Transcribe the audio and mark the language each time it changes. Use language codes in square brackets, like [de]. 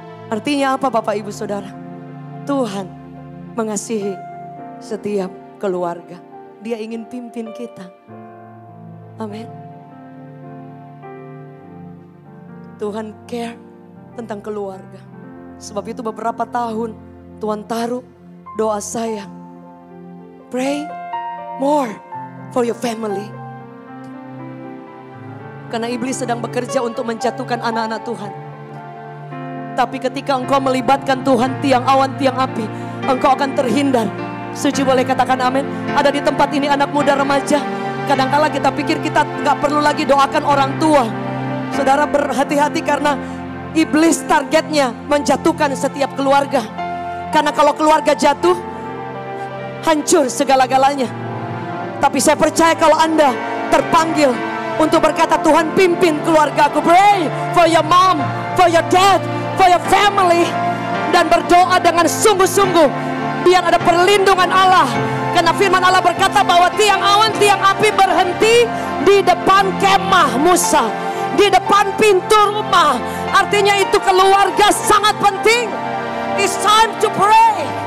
[id] Artinya apa Bapak Ibu Saudara? Tuhan mengasihi setiap keluarga. Dia ingin pimpin kita. Amin. Tuhan [en] care [id] tentang keluarga. Sebab itu beberapa tahun Tuhan taruh doa saya. [en] Pray more for your family. [id] Karena iblis sedang bekerja untuk menjatuhkan anak-anak Tuhan. Tapi ketika engkau melibatkan Tuhan, tiang awan, tiang api, engkau akan terhindar. Setuju boleh katakan amin. Ada di tempat ini anak muda remaja. Kadangkala kita pikir kita gak perlu lagi doakan orang tua. Saudara berhati-hati karena iblis targetnya menjatuhkan setiap keluarga. Karena kalau keluarga jatuh, hancur segala-galanya. Tapi saya percaya kalau Anda terpanggil untuk berkata, Tuhan pimpin keluarga aku. [en] Pray for your mom, for your dad, for your family. [id] Dan berdoa dengan sungguh-sungguh. Biar ada perlindungan Allah. Karena firman Allah berkata bahwa tiang awan, tiang api berhenti di depan kemah Musa. Di depan pintu rumah. Artinya itu keluarga sangat penting. [en] It's time to pray.